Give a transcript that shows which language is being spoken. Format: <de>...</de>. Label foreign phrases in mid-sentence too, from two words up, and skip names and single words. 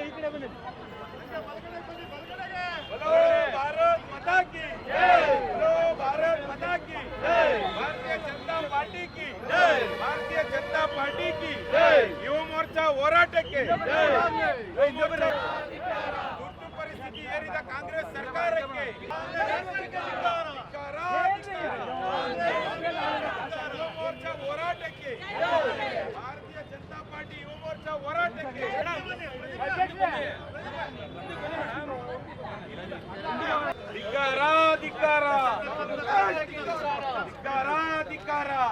<hi>भारत माता की जय, भारत माता की जय, भारतीय जनता पार्टी की जय, भारतीय जनता पार्टी की जय, युव मोर्चा</hi> <kn>ಹೋರಾಟಕ್ಕೆ ತುರ್ತು ಪರಿಸ್ಥಿತಿ ಏರಿದ ಕಾಂಗ್ರೆಸ್ ಸರ್ಕಾರಕ್ಕೆ ಯುವ ಮೋರ್ಚಾ ಹೋರಾಟಕ್ಕೆ ಭಾರತೀಯ ಜನತಾ ಪಾರ್ಟಿ ಯುವ ಮೋರ್ಚಾ ಹೋರಾಟಕ್ಕೆ ಧಿಕ್ಕಾರ ಧಿಕ್ಕಾರ ಧಿಕ್ಕಾರ ಧಿಕ್ಕಾರ</kn>